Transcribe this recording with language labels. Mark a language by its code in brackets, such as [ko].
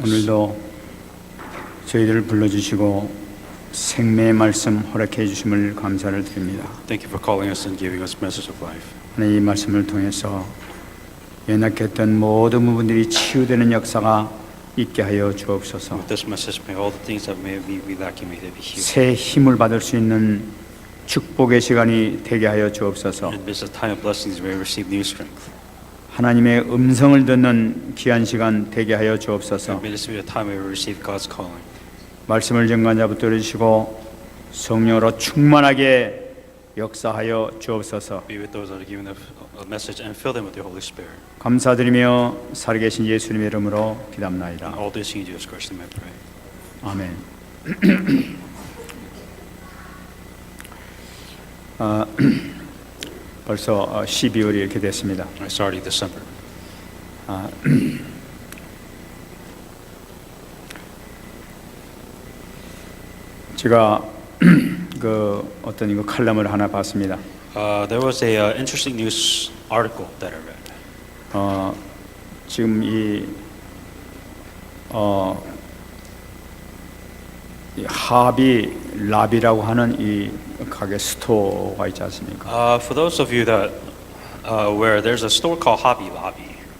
[ko] 오늘도 저희들을 불러주시고 생명의 말씀 허락해 주심을 감사를 드립니다. [en] Thank you for calling us and giving us message of life. [ko] 하나님 이 말씀을 통해서 연약했던 모든 부분들이 치유되는 역사가 있게 하여 주옵소서. [en] With this message, may all the things that may be lacking may they be healed. [ko] 새 힘을 받을 수 있는 축복의 시간이 되게 하여 주옵소서. [en] In this time of blessings, may we receive new strength. [ko] 하나님의 음성을 듣는 귀한 시간 되게 하여 주옵소서. [en] And may this be a time where we receive God's calling. [ko] 말씀을 증거한 자부터 주시고 성령으로 충만하게 역사하여 주옵소서. [en] Be with those that are given a message and fill them with your Holy Spirit. [ko] 감사드리며 살아계신 예수님의 이름으로 기도합나이다. [en] And all this in Jesus Christ, I pray. [ko] 아멘. 벌써 12월이 이렇게 됐습니다. [en] It's already December. [ko] 제가 그 어떤 이거 칼럼을 하나 봤습니다. [en] There was a interesting news article that I read. [ko] 지금 이 하비 라비라고 하는 이 가게 스토어가 있지 않습니까? [en] For those of you that where there's a store called Hobby Lobby.